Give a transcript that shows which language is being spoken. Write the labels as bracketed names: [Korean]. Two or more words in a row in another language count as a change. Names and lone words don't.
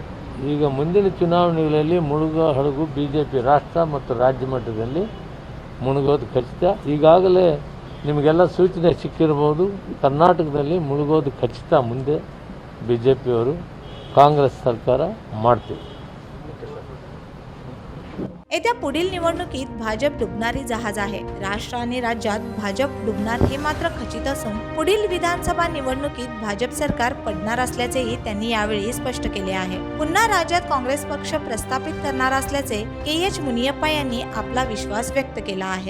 [Kannada] ಈಗ ಮುಂದಿನ ಚುನಾವಣೆಗಳಲ್ಲಿ ಮುಳುಗೋ ಹಡಗು BJP ರಾಷ್ಟ್ರ ಮತ್ತು ರಾಜ್ಯ ಮಟ್ಟದಲ್ಲಿ ಮುಳುಗೋದು ಖಚಿತ. ಈಗಾಗಲೇ ನಿಮಗೆಲ್ಲ ಸೂಚನೆ ಸಿಕ್ಕಿರ್ಬೋದು. ಕರ್ನಾಟಕದಲ್ಲಿ ಮುಳುಗೋದು ಖಚಿತ. ಮುಂದೆ BJPಯವರು ಕಾಂಗ್ರೆಸ್ ಸರ್ಕಾರ ಮಾಡ್ತೀವಿ. [Marathi] येत्या पुढील निवडणुकीत भाजप डुबणारी जहाज आहे. राष्ट्र आणि राज्यात भाजप डुबणार हे मात्र खचित असून पुढील विधानसभा निवडणुकीत भाजप सरकार पडणार असल्याचेही त्यांनी यावेळी स्पष्ट केले आहे. पुन्हा राज्यात काँग्रेस पक्ष प्रस्थापित करणार असल्याचे KH मुनियप्पा यांनी आपला विश्वास व्यक्त केला आहे.